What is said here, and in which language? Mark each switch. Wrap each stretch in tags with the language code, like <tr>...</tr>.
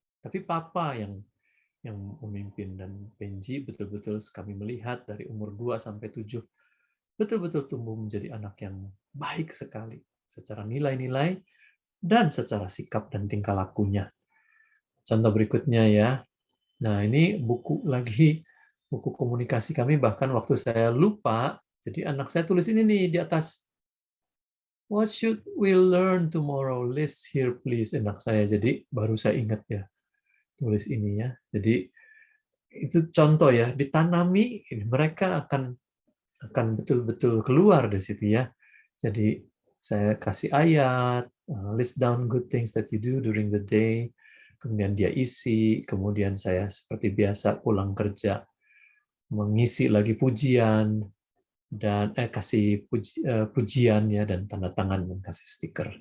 <id>Tapi Papa yang memimpin, dan Benji betul-betul kami melihat dari umur 2 sampai 7 betul-betul tumbuh menjadi anak yang baik sekali secara nilai-nilai dan secara sikap dan tingkah lakunya. Contoh berikutnya ya. Nah, ini buku komunikasi kami, bahkan waktu saya lupa, jadi anak saya tulis ini nih di atas.</id> <en>What should we learn tomorrow? List here please.</en> <id>Anak saya, jadi baru saya ingat ya tulis ini ya. Jadi itu contoh ya, ditanami, mereka akan betul-betul keluar dari situ ya. Jadi saya kasih ayat,</id> <en>list down good things that you do during the day,</en> <id>kemudian dia isi, kemudian saya seperti biasa pulang kerja mengisi lagi pujian, dan kasih pujian ya, dan tanda tangan dan kasih stiker.</id>